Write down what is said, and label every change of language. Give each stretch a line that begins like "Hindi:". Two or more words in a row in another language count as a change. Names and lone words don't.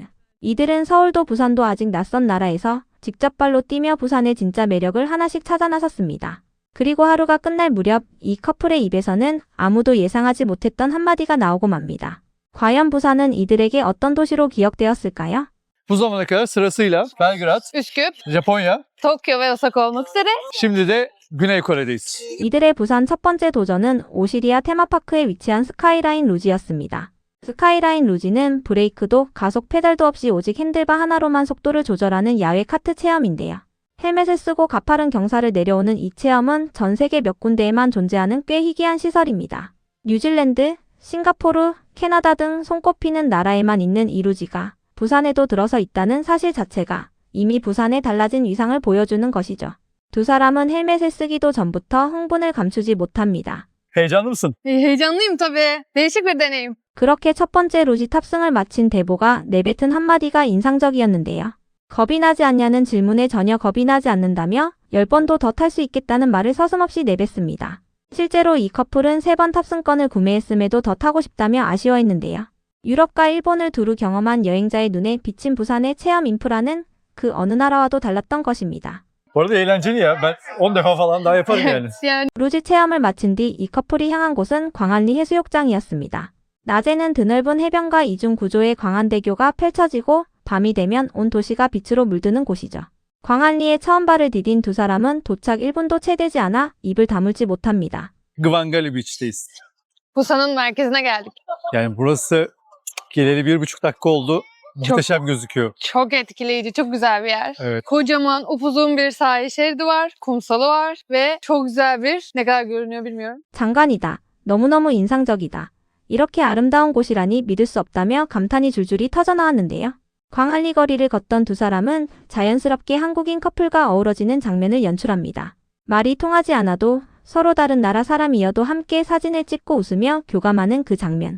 Korean: 이들은 서울도 부산도 아직 낯선 나라에서 직접 발로 뛰며 부산의 진짜 매력을 하나씩 찾아 나섰습니다. 그리고 하루가 끝날 무렵 이 커플의 입에서는 아무도 예상하지 못했던 한마디가 나오고 맙니다. 과연 부산은 이들에게 어떤 도시로 기억되었을까요?
Turkish: Bu zamana kadar sırasıyla Belgrad, Üsküp, Japonya, Tokyo ve Osaka olmak üzere. şimdi de Güney Kore'deyiz.
Korean: 이들의 부산 첫 번째 도전은 오시리아 테마파크에 위치한 스카이라인 루지였습니다. 스카이라인 루지는 브레이크도 가속 페달도 없이 오직 핸들바 하나로만 속도를 조절하는 야외 카트 체험인데요. 헬멧을 쓰고 가파른 경사를 내려오는 이 체험은 전 세계 몇 군데에만 존재하는 꽤 희귀한 시설입니다. 뉴질랜드, 싱가포르, 캐나다 등 손꼽히는 나라에만 있는 이 루지가 부산에도 들어서 있다는 사실 자체가 이미 부산의 달라진 위상을 보여주는 것이죠. 두 사람은 헬멧을 쓰기도 전부터 흥분을 감추지 못합니다.
Turkish: Heyecanlı mısın? Heyecanlıyım tabii. Değişik bir deneyim.
Korean: 그렇게 첫 번째 루지 탑승을 마친 데보가 내뱉은 한마디가 인상적이었는데요. 겁이 나지 않냐는 질문에 전혀 겁이 나지 않는다며 10번도 더 탈 수 있겠다는 말을 서슴없이 내뱉습니다. 실제로 이 커플은 3번 탑승권을 구매했음에도 더 타고 싶다며 아쉬워했는데요. 유럽과 일본을 두루 경험한 여행자의 눈에 비친 부산의 체험 인프라는 그 어느 나라와도 달랐던 것입니다.
Turkish: Bu arada eğlenceli ya. Ben 10 defa falan daha yaparım yani. Yani
Korean: 루지 체험을 마친 뒤 이 커플이 향한 곳은 광안리 해수욕장이었습니다. 낮에는 드넓은 해변과 이중 구조의 광안대교가 펼쳐지고 밤이 되면 온 도시가 빛으로 물드는 곳이죠. 광안리에 처음 발을 디딘 두 사람은 도착 1분도 채 되지 않아 입을 다물지 못합니다.
Turkish: Gvangali Beach'teyiz. Busan'ın merkezine geldik. Yani burası geleli 1,5 dakika oldu. Muhteşem gözüküyor. Çok etkileyici, çok güzel bir yer. Evet. Kocaman, upuzun bir sahil şeridi var, kumsalı var ve çok güzel bir, ne kadar görünüyor bilmiyorum.
Korean: 장관이다. 너무너무 인상적이다. 이렇게 아름다운 곳이라니 믿을 수 없다며 감탄이 줄줄이 터져나왔는데요. 광안리 거리를 걷던 두 사람은 자연스럽게 한국인 커플과 어우러지는 장면을 연출합니다. 말이 통하지 않아도 서로 다른 나라 사람이어도 함께 사진을 찍고 웃으며 교감하는 그 장면.